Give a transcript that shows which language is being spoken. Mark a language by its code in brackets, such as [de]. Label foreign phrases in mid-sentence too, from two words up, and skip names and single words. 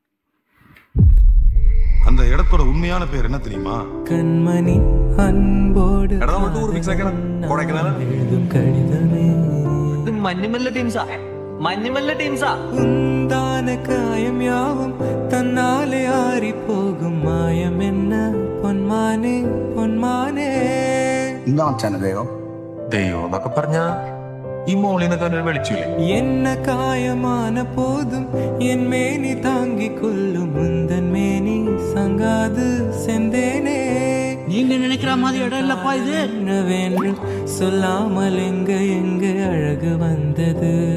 [ta] அந்த இடத்தோட உண்மையான பேர் என்ன தெரியுமா? கண்மணி அன்போடு உந்தான காயம் யாவும் தன்னாலே ஆறி போகும் மாயம் என்ன [ml] പൊന്മാനെ പൊന്മാനെ. ദൈവം എന്നൊക്കെ പറഞ്ഞ ഈ മോളിനെ തന്നെ വിളിച്ചില്ലേ? [ta] என்ன காயமான போதும் என் மேனி தாங்கிக் கொள்ளும் முந்தன் மேனி சங்காது செந்தேனே. நீங்க நினைக்கிற மாதிரி இடம் இல்லப்பா இது. என்னவென்று சொல்லாமல் எங்க எங்க அழகு வந்தது.